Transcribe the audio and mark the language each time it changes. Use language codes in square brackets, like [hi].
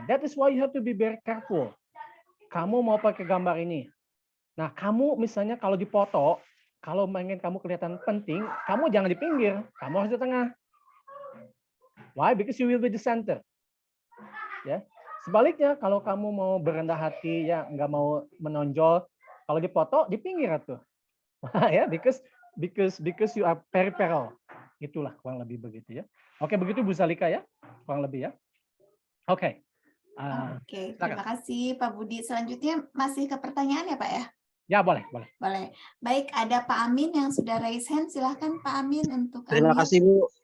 [en] That is why you have to be very careful. [id] Kamu mau pakai gambar ini. Nah, kamu misalnya kalau dipoto, kalau ingin kamu kelihatan penting, kamu jangan di pinggir, kamu harus di tengah. Why? [en] Because you will be the center. [id] Ya. Sebaliknya, kalau kamu mau berendah hati, ya nggak mau menonjol, kalau dipoto di pinggir tuh. [en] Ya, because you are peripheral. [id] Itulah kurang lebih begitu ya. Oke, begitu Bu Zalika ya, kurang lebih ya. Oke. Oke, terima kasih Pak Budi. Selanjutnya masih ke pertanyaan ya Pak ya? Ya, boleh. Boleh. Baik, ada Pak Amin yang sudah raise hand. Silahkan Pak Amin untuk Terima kasih Bu.